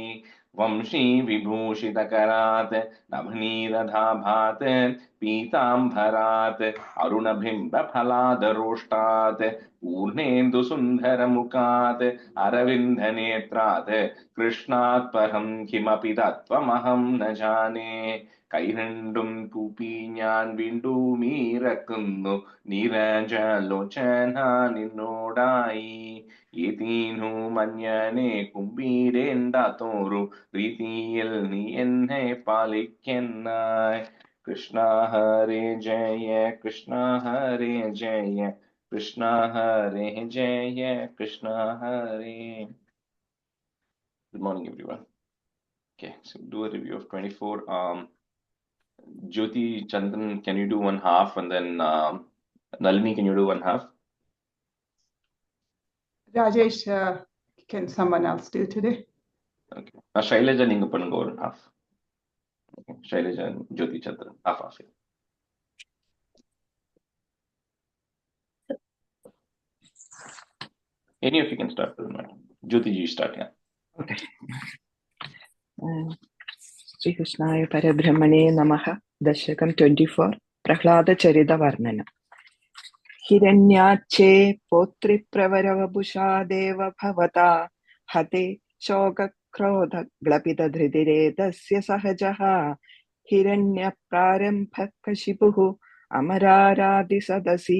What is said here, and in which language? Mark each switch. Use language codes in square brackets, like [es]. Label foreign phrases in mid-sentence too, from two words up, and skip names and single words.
[sa] वंशी विभूषितकरात् नवनीरधाभात् पीताम्बरात् अरुणबिम्बफलादरोष्टात् पूर्णेन्दुसुन्दरमुखात् अरविन्दनेत्रात् कृष्णात् परं किमपि तत्त्वमहं न जाने। [ml] കൈരണ്ടും കൂപ്പി ഞാൻ വീണ്ടും ഇറക്കുന്നു നീരജലോചന നിന്നോടായി. ഏതീനു മഞ്ഞനെ കുമ്പിടേണ്ടാത്തോരു രീതിയിൽ നീ എന്നെ പാലിക്കുന്നായി. [sa] കൃഷ്ണ ഹരേ ജയ കൃഷ്ണ ഹരേ ജയ Krishna Hare Jaya Krishna Hare. [en] Good morning, everyone. Okay, so do a review of 24. Jyoti Chandran, can you do one half, and then Nalini, can you do one half? Rajesh, can someone else do today? Okay. [ta] Shailaja, ninga pannunga [en] one half. Okay. Shailaja and Jyoti Chandran, half. Any of you can start. Jyoti ji, start. Yeah. Okay. [sa] Shri Krishnaya Parabrahmane Namaha. Dasakam 24. Prahlada Charita Varnana. हिरण्याच्छे पौत्रिप्रवरवपुषा देव भवता हते शोकक्रोधग्लपितधृतिरेतस्य सहजः हिरण्यप्रारम्भः कशिपुः अमरारादिसदसि